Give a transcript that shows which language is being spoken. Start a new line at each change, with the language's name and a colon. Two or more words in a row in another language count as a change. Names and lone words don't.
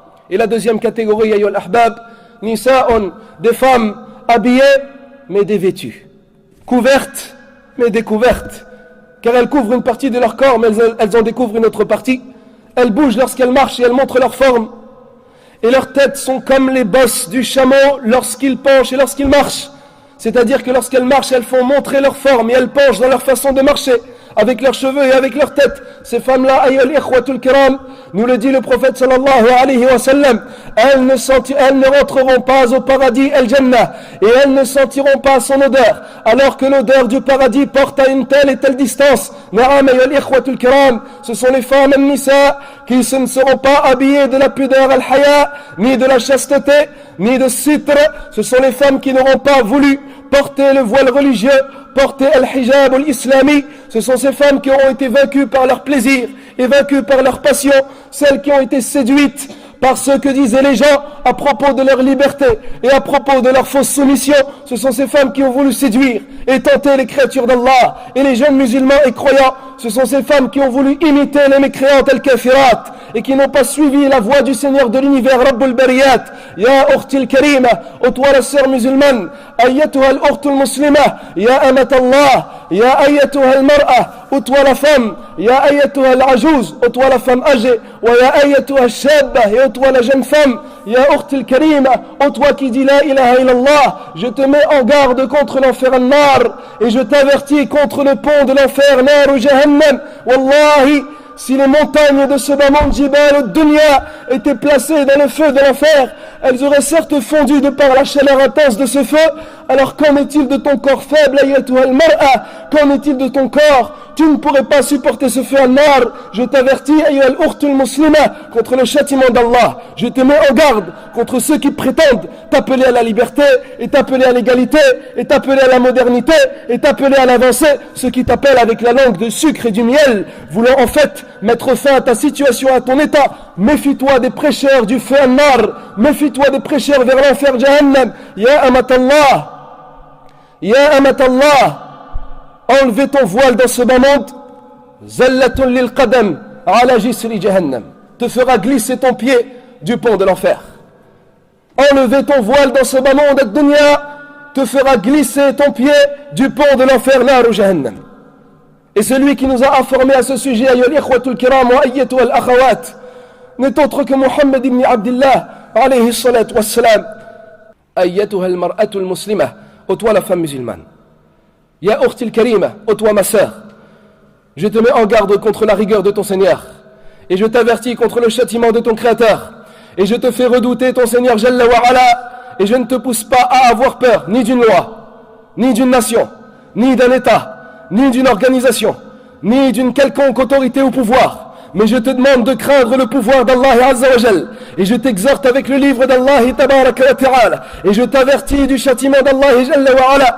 French: Et la deuxième catégorie,
Arabic: أيها الأحباب,
French: nisa'un, des femmes habillées mais dévêtues, couvertes mais découvertes, car elles couvrent une partie de leur corps mais elles en découvrent une autre partie. Elles bougent lorsqu'elles marchent et elles montrent leur forme, et leurs têtes sont comme les bosses du chameau lorsqu'ils penchent et lorsqu'ils marchent. C'est-à-dire que lorsqu'elles marchent, elles font montrer leur forme et elles penchent dans leur façon de marcher, avec leurs cheveux et avec leur tête. Ces femmes-là,
Arabic: أيها الإخوة الكرام,
French: nous le dit le prophète
Arabic: صلى الله عليه وسلم,
French: elles ne rentreront pas au paradis al-Jannah, et elles ne sentiront pas son odeur, alors que l'odeur du paradis porte à une telle et telle distance.
Arabic: نعم أيها الإخوة الكرام,
French: ce sont les femmes al-nisa qui ne seront pas habillées de la pudeur al-haya, ni de la chasteté, ni de sitr. Ce sont les femmes qui n'auront pas voulu porter le voile religieux, porter
Arabic: الحجاب الإسلامي.
French: Ce sont ces femmes qui auront été vaincues par leur plaisir et vaincues par leur passion, celles qui ont été séduites par ce que disaient les gens à propos de leur liberté et à propos de leur fausse soumission. Ce sont ces femmes qui ont voulu séduire et tenter les créatures d'Allah et les jeunes musulmans et croyants. Ce sont ces femmes qui ont voulu imiter les mécréantes al-kafirat et qui n'ont pas suivi la voie du Seigneur de l'univers,
Arabic: رب البريات. يا أختي الكريمة,
French: ô toi la sœur musulmane,
Arabic: أيتها الأخت المسلمة، يا أمة الله، يا أيتها المرأة,
French: ô toi la femme,
Arabic: يا أيتها العجوز,
French: ô toi la femme âgée,
Arabic: ويا أيتها الشابة,
French: et ô toi la jeune femme,
Arabic: يا أختي الكريمة,
French: ô toi qui dis
Arabic: لا إله إلا الله,
French: je te mets en garde contre l'enfer al-nar, et je t'avertis contre le pont de l'enfer, nar ou jahannam. Wallahi, si les montagnes de ce bas monde
Arabic: جبال الدنيا
French: étaient placées dans le feu de l'enfer, elles auraient certes fondu de par la chaleur intense de ce feu. Alors qu'en est-il de ton corps faible,
Arabic: أيتها المرأة?
French: Qu'en est-il de ton corps? Tu ne pourrais pas supporter ce feu al-nar. Je t'avertis,
Arabic: أيها الأخت المسلمة,
French: contre le châtiment d'Allah. Je te mets en garde contre ceux qui prétendent t'appeler à la liberté, et t'appeler à l'égalité, et t'appeler à la modernité, et t'appeler à l'avancée. Ceux qui t'appellent avec la langue de sucre et du miel, voulant en fait mettre fin à ta situation, à ton état. Méfie-toi des prêcheurs du feu al-nar. Méfie-toi des prêcheurs vers l'enfer jahannam.
Arabic: يا أمة الله، يا أمة الله,
French: enlevez ton voile dans ce bas monde,
Arabic: زلة للقدم على جسر جهنم,
French: te fera glisser ton pied du pont de l'enfer. Enlever ton voile dans ce bas monde ad-dunya te fera glisser ton pied du pont de l'enfer, nar ou jahannam. Et celui qui nous a informé à ce sujet,
Arabic: أيها الإخوة الكرام وأيتها الأخوات,
French: n'est autre que Muhammad ibn Abdullah
Arabic: عليه الصلاة والسلام. أيتها المرأة المسلمة,
French: ô toi la femme musulmane.
Arabic: يا أختي الكريمة,
French: ô toi ma sœur. Je te mets en garde contre la rigueur de ton Seigneur, et je t'avertis contre le châtiment de ton Créateur, et je te fais redouter ton Seigneur
Arabic: جل وعلا,
French: et je ne te pousse pas à avoir peur ni d'une loi, ni d'une nation, ni d'un État, ni d'une organisation, ni d'une quelconque autorité ou pouvoir, mais je te demande de craindre le pouvoir d'Allah
Arabic: عز وجل,
French: et je t'exhorte avec le livre d'Allah
Arabic: تبارك وتعالى,
French: et je t'avertis du châtiment d'Allah
Arabic: جل وعلا.